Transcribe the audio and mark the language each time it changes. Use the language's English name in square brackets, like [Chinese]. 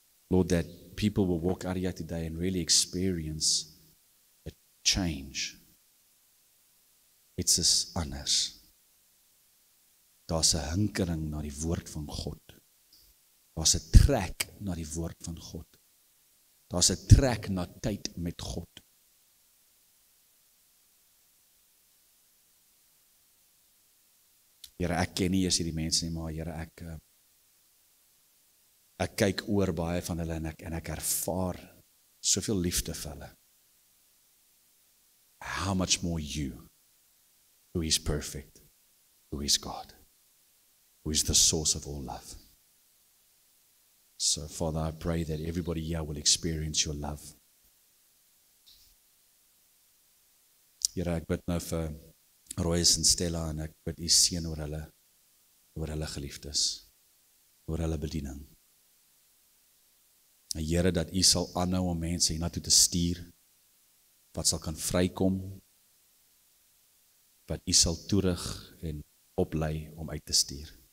[English] Lord, that people will walk out here today and really experience a change. [Afrikaans] Iets is anders. Daar's 'n hinkering na die woord van God. Daar's 'n trek na die woord van God. Daar's 'n trek na tyd met God. Here, ek ken nie eers hierdie mense nie, maar Here, ek kyk oor baie van hulle en ek ervaar soveel liefde vir hulle. [English] How much more you, who is perfect, who is God, who is the source of all love. So, Father, I pray that everybody here will experience your love. [Afrikaans] Here, ek bid nou vir Royce en Stella en ek bid U seën oor hulle geliefdes, oor hulle bediening. En Here, dat U sal aanhou om mense hiernatoe te stuur, wat sal kan vrykom, wat U sal toerig en oplei om uit te stuur.